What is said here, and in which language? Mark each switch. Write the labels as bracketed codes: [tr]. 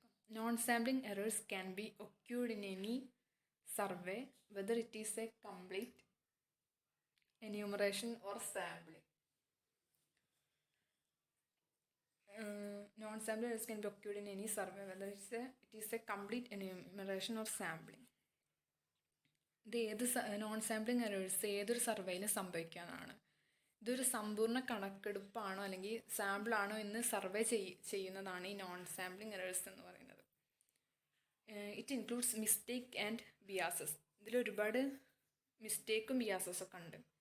[en] Non sampling errors can be occurred in any survey whether it is a complete enumeration or sampling. Non-sample errors can be occurred in any survey whether it is a complete enumeration or sampling. [ml] ഇത് non sampling errors ഏതൊരു സർവേയിലും സംഭവിക്കാനാണ്. ഇതൊരു സമ്പൂർണ്ണ കണക്കെടുപ്പാണോ അല്ലെങ്കിൽ സാമ്പിളാണോ എന്ന് survey ചെയ്യുന്നതാണ് ഈ non sampling errors എന്ന് പറയുന്നത്. [en] It includes mistake and biases. [ml] ഇതിലൊരുപാട് മിസ്റ്റേക്കും ബിയാസസൊക്കെ ഉണ്ട്.